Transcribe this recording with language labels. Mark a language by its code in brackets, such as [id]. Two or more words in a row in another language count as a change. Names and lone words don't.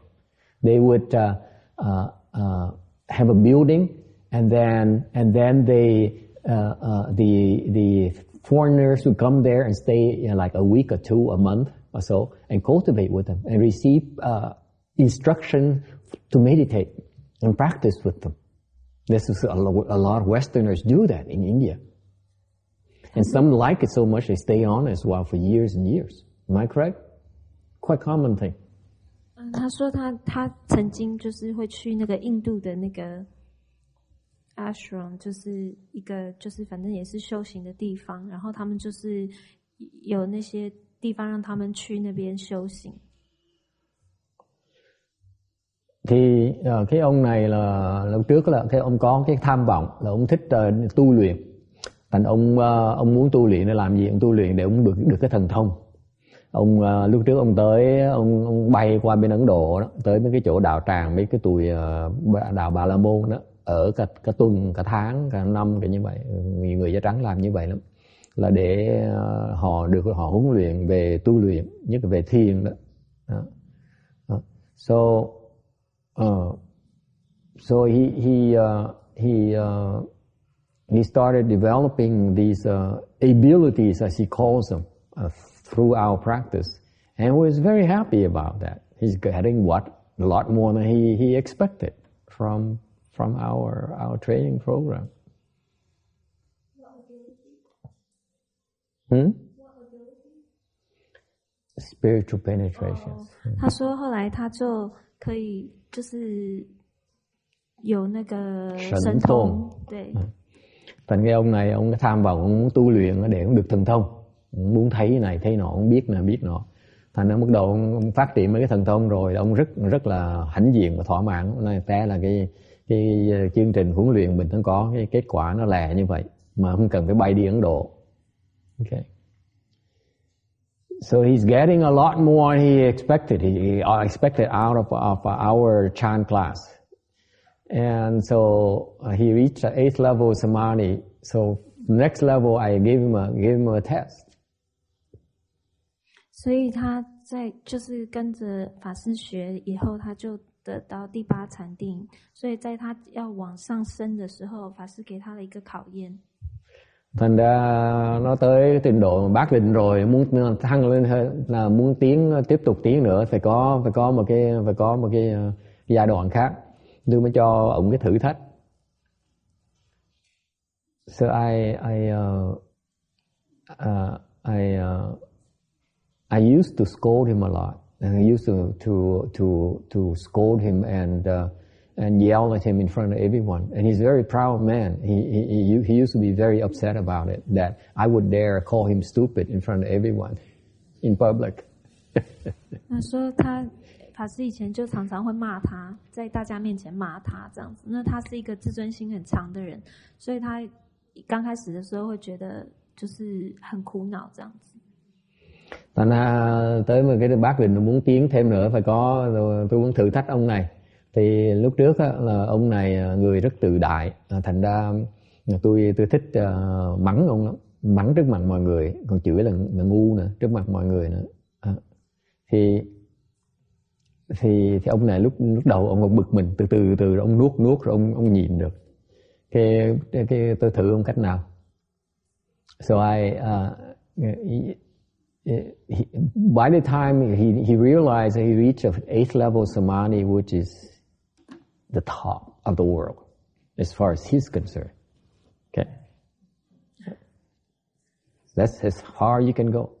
[en] They would have a building, and then the foreigners would come there and stay like a week or 2, a month or so, and cultivate with them and receive instruction to meditate and practice with them. This is a lot of Westerners do that in India. And some like it so much they stay on as well for years and years. Am I correct? Quite common thing. [zh] 他说他曾经就是会去那个印度的那个 ashram， 就是一个就是反正也是修行的地方，然后他们就是有那些地方让他们去那边修行。 [vi] Thì cái ông này là lúc trước là cái ông có cái tham vọng là ông thích tu luyện. Thành ông muốn tu luyện để làm gì? Ông tu luyện để ông được cái thần thông. Ông lúc trước ông tới ông bay qua bên Ấn Độ đó, tới mấy cái chỗ đạo tràng, mấy cái tụi đạo Bà La Môn đó, ở cả tuần, cả tháng, cả năm kiểu như vậy. Nhiều người da trắng làm như vậy lắm. Là để họ huấn luyện về tu luyện, nhất là về thiền đó. [en] So he started developing these abilities, as he calls them, through our practice, and was very happy about that. He's getting a lot more than he expected from our training program. Spiritual penetration. [zh] 他说后来他就可以就是有那个神通，对。 [vi] Thành cái ông này ông tham vọng ông muốn tu luyện để ông được thần thông, ông muốn thấy này thấy nọ, ông biết này biết nọ. Thành ra mức độ ông phát triển mấy cái thần thông rồi ông rất là hãnh diện và thỏa mãn. Này té là cái chương trình huấn luyện mình nó có cái kết quả nó lẹ như vậy mà không cần phải bay đi Ấn Độ. [en] Okay. So he's getting a lot more than he expected. He expected out of our chant class. And so he reached the 8th level samadhi. So next level I gave him a test. [zh] 所以他在就是跟着法师学以后，他就得到第8禅定。所以在他要往上升的时候，法師給他了一個考驗。 [vi] Thành ra nó tới trình độ bác định rồi, muốn thăng lên là muốn tiếp tục tiến nữa phải có một cái giai đoạn khác. Đưa mới cho ông cái thử thách. [en] So I used to scold him a lot. And I used to scold him and yell at him in front of everyone. And he's a very proud man. He used to be very upset about it, that I would dare call him stupid in front of everyone in public. [zh] 他说法师以前就常常会骂他，在大家面前骂他这样子。那他是一个自尊心很强的人，所以他刚开始的时候会觉得就是很苦恼这样子。 [vi] Thành ra tới một cái bác định muốn tiến thêm nữa phải có, tôi muốn thử thách ông này. Thì lúc trước á, là ông này người rất tự đại, thành ra tôi thích mắng ông lắm, mắng trước mặt mọi người, còn chửi là ngu nữa trước mặt mọi người nữa. Thì ông này lúc đầu ông còn bực mình, từ từ rồi ông nuốt rồi ông nhịn được. Cái tôi thử ông cách nào. [en] So by the time he realized that he reached the 8th level samadhi, which is the top of the world as far as he's concerned. Okay, that's as far you can go.